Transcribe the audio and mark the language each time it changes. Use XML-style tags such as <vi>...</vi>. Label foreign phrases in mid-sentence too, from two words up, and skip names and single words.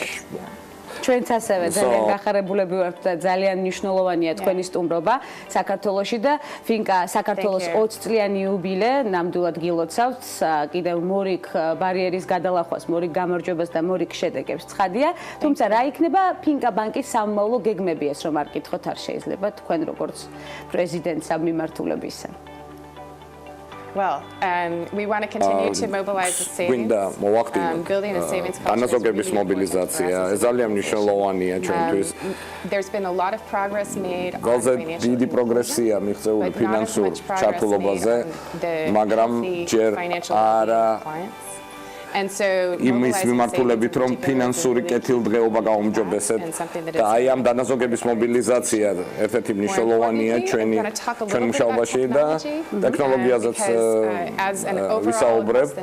<ka>ჩვენც ასევე ძალიან გახარებულები ვართ და ძალიან მნიშვნელოვანია თქვენი სტუმრობა საქართველოში და ფინკა საქართველოს 20 წლიანი იუბილე ნამდვილად გილოცავთ კიდევ მორიგ ბარიერის გადალახვას, მორიგ გამარჯვებას და მორიგ შედეგებს. ცხადია, თუმცა რა იქნება ფინკა ბანკის სამომავლო გეგმები, ეს რომ არ გითხოთ არ შეიძლება თქვენ როგორც პრეზიდენტს ამ მიმართულებისა?</ka> <en>Well, we want to continue to mobilize the savings, building a savings culture.</en> <ka>ანაზოგების მობილიზაცია, ეს ძალიან მნიშვნელოვანია ჩვენთვის.</ka> <en>There's been a lot of progress made on</en> <ka>financial დიდი პროგრესია მიღწეული ფინანსურ ჩართულობაზე, მაგრამ ჯერ არა იმის მიმართულებით, რომ ფინანსური კეთილდღეობა გაუმჯობესეთ და აი ამ დანაზოგების მობილიზაცია ერთ-ერთი მნიშვნელოვანია ჩვენ მუშაობაში და ტექნოლოგიაზეც ვისაუბრებ.</ka>